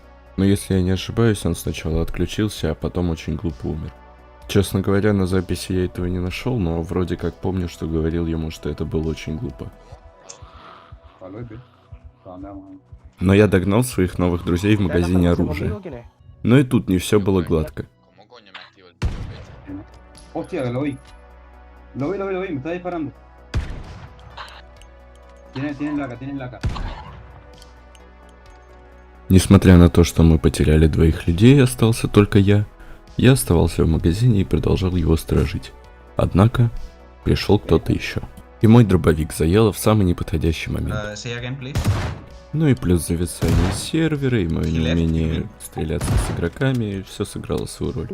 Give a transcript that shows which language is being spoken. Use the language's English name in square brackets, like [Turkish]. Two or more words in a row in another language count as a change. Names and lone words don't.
[Russian] Но если я не ошибаюсь, он сначала отключился, а потом очень глупо умер. Честно говоря, на записи я этого не нашел, но вроде как помню, что говорил ему, что это было очень глупо. Но я догнал своих новых друзей в магазине оружия. Но и тут не все было гладко. [Spanish] ¿Cómo coño me activo el turbete? Hostia, que lo vi. Lo vi, me está disparando. Tienen laca. [Russian] Несмотря на то, что мы потеряли двоих людей, остался только я оставался в магазине и продолжал его сторожить. Однако, пришел кто-то еще. И мой дробовик заело в самый неподходящий момент. [English] Say again, please. [Russian] Ну и плюс зависание сервера, и мое неумение стреляться с игроками, все сыграло свою роль.